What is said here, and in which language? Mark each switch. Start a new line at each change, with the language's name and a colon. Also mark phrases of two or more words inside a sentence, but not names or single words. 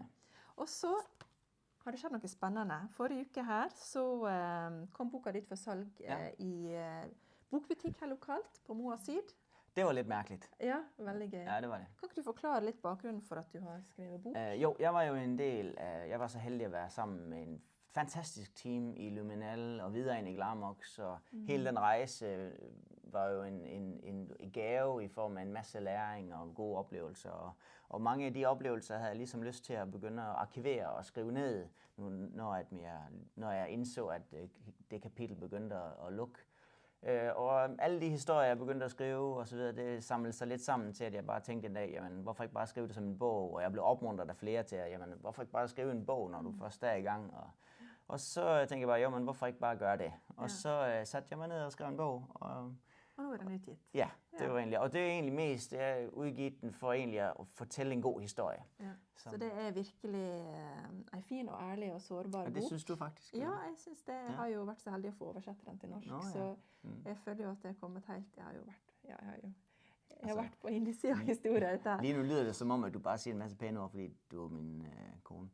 Norwegian: Og så har det skjedd noe spennende. Forrige uke her så kom boka ditt for salg i bokbutikk her lokalt på Moa Syd.
Danish: Det var lidt mærkeligt.
Norwegian: Ja, veldig gøy. Ja, det var det. Kan ikke du forklare litt bakgrunnen for at du har skrevet bok?
Danish: Jo, jeg var jo en del jeg var så heldig at være sammen med en fantastisk team i Luminal og videre ind i Glarmox, så hele den rejse var jo en gave i form af en masse læring og gode oplevelser. Og mange af de oplevelser havde jeg ligesom lyst til at begynde at arkivere og skrive ned, når jeg indså, at det kapitel begyndte at lukke. Og alle de historier, jeg begyndte at skrive og så videre, det samlede sig lidt sammen til, at jeg bare tænkte en dag, jamen, hvorfor ikke bare skrive det som en bog? Og jeg blev opmuntret af flere til, at jamen, hvorfor ikke bare skrive en bog, når du først er i gang? Og så tænkte jeg bare, jamen, hvorfor ikke bare gøre det? Og så satte jeg mig ned og skrev en bog. Og nu er den udgivet. Ja, det var egentlig. Og det er egentlig mest, jeg har udgivet den for egentlig at fortælle en god historie. Ja.
Norwegian: Så det er virkelig en fin og ærlig og sårbar bok.
Danish: Og det synes du faktisk? Ja, jeg synes det.
Norwegian: Jeg har jo vært så heldig å få oversette den til norsk, så jeg føler jo at det er kommet helt. Jeg har vært på innsiden av historien.
Danish: Lige nu lyder det som om, at du bare siger en masse pæne ord, fordi du er min kone.